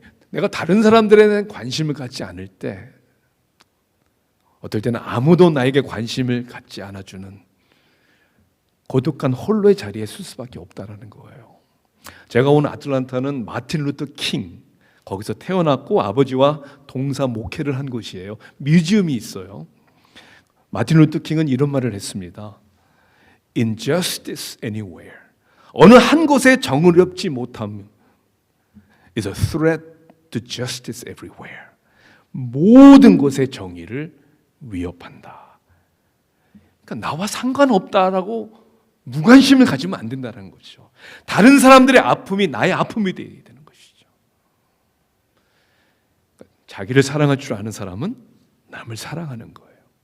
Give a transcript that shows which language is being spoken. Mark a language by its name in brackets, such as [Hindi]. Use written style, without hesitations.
[Korean] 내가 다른 사람들에 대한 관심을 갖지 않을 때, 어떨 때는 아무도 나에게 관심을 갖지 않아주는 고독한 홀로의 자리에 설 수밖에 없다는 거예요. 제가 온 아틀란타는 마틴 루터 킹, 거기서 태어났고 아버지와 동사 목회를 한 곳이에요. 뮤지엄이 있어요. 마틴 루터 킹은 이런 말을 했습니다. [English] Injustice anywhere, [Korean] 어느 한 곳에 정의롭지 못함 [English] is a threat to justice everywhere. [Korean] 모든 곳의 정의를 위협한다. 그러니까 나와 상관없다라고 무관심을 가지면 안 된다는 거죠. 다른 사람들의 아픔이 나의 아픔이 되어야 되는 것이죠. 그러니까 자기를 사랑할 줄 아는 사람은 남을 사랑하는 거예요.